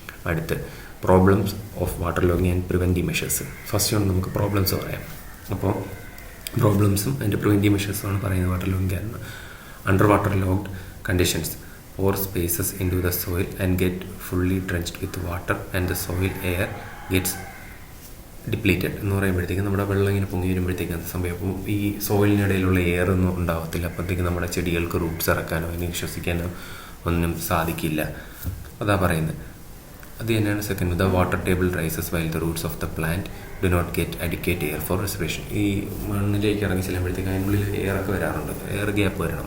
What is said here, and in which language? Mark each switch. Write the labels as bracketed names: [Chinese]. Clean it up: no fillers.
[English] അടുത്ത് problems of water logging and preventive measures. [Malayalam] First ആണ് നമുക്ക് പ്രോബ്ലംസ് പറയാം. അപ്പോൾ പ്രോബ്ലംസും അതിൻ്റെ പ്രിവെൻറ്റീവ് മെഷേഴ്സുമാണ് പറയുന്നത് വാട്ടർ ലോഗിങ് കാരണം. [English] under water logged conditions pour spaces into the soil and get fully drenched with water and the soil air gets depleted [Malayalam] എന്ന് പറയുമ്പോഴത്തേക്കും നമ്മുടെ വെള്ളം ഇങ്ങനെ പൊങ്ങി വരുമ്പോഴത്തേക്കും അത് സംഭവം. അപ്പോൾ ഈ സോയിലിനിടയിലുള്ള എയർ ഒന്നും ഉണ്ടാവത്തില്ല, അപ്പോഴത്തേക്കും നമ്മുടെ ചെടികൾക്ക് റൂട്ട്സ് ഇറക്കാനോ അതിനെ ശ്വസിക്കാനോ ഒന്നും സാധിക്കില്ല, അതാ പറയുന്നത്. അത് തന്നെയാണ് second. [English] The water table rises while the roots of the plant do not get adequate air for respiration. [Malayalam] ഈ മണ്ണിലേക്ക് ഇറങ്ങി ചെല്ലുമ്പോഴത്തേക്ക് അതിനുള്ളിൽ എയറൊക്കെ വരാറുണ്ട്, എയർ ഗ്യാപ്പ് വരണം.